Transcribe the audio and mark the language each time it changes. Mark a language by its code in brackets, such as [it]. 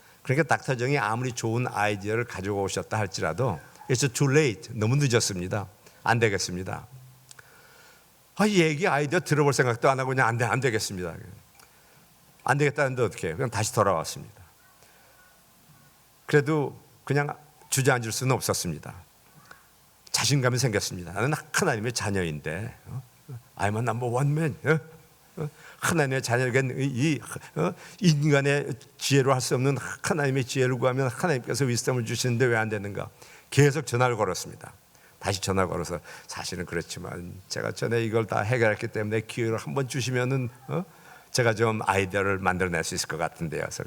[ko] 그러니까 닥터 정이 아무리 좋은 아이디어를 가지고 오셨다 할지라도 [en] It's too late. [ko] 너무 늦었습니다. 안 되겠습니다. 이 얘기 아이디어 들어볼 생각도 안 하고 그냥 안 되겠습니다. 안 되겠다는데 어떻게 해요? 그냥 다시 돌아왔습니다. 그래도 그냥 주저앉을 수는 없었습니다. 자신감이 생겼습니다. 나는 하나님의 자녀인데, [en] I'm a number one man. [ko] 하나님의 자녀에게 이 인간의 지혜로 할 수 없는 하나님의 지혜를 구하면 하나님께서 위스덤을 주시는데 왜 안 되는가? 계속 전화를 걸었습니다. 다시 전화 걸어서, 사실은 그렇지만 제가 전에 이걸 다 해결했기 때문에 기회를 한번 주시면은 제가 좀 아이디어를 만들어낼 수 있을 것 같은데요.